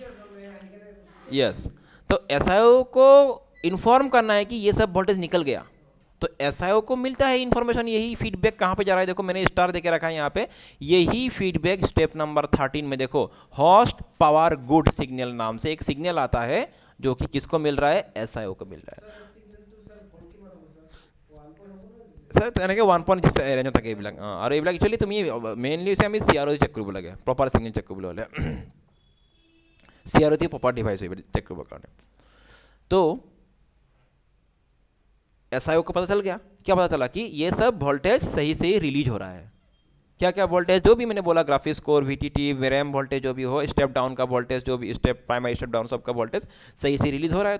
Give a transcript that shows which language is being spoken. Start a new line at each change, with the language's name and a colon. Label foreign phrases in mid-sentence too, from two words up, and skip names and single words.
Hindi: यस, तो एसआईओ को इन्फॉर्म करना है कि ये सब वोल्टेज निकल गया, तो एसआईओ को मिलता है इन्फॉर्मेशन। यही फीडबैक कहाँ पे जा रहा है, देखो मैंने स्टार देके रखा है यहाँ पे। यही फीडबैक स्टेप नंबर 13 में देखो
English: host power good signal
Hindi: नाम से एक सिग्नल आता है, जो कि किसको मिल रहा है, एसआईओ को मिल रहा है।
Assamese: सर তেনেকৈ 1.6 ৰেঞ্জত থাকে এইবিলাক। আৰু এইবিলাক একচুৱেলি তুমি মেইনলি হৈছে আমি CRO চেক কৰিব লাগে,
English: proper signal
Assamese: চেক কৰিবলৈ হ'লে CRO
English: proper device
Assamese: হয় চেক কৰিবৰ কাৰণে।
Hindi: तो एसआईओ को पता चल गया, क्या पता चला कि ये सब वोल्टेज सही से रिलीज हो रहा है। क्या क्या वोल्टेज जो भी मैंने बोला,
English: graphics core,
Hindi: वीटीटी,
English: RAM voltage
Hindi: जो भी हो,
English: step down
Hindi: का वोल्टेज जो भी
English: primary step down
Hindi: सबका वोल्टेज सही से रिलीज हो रहा है।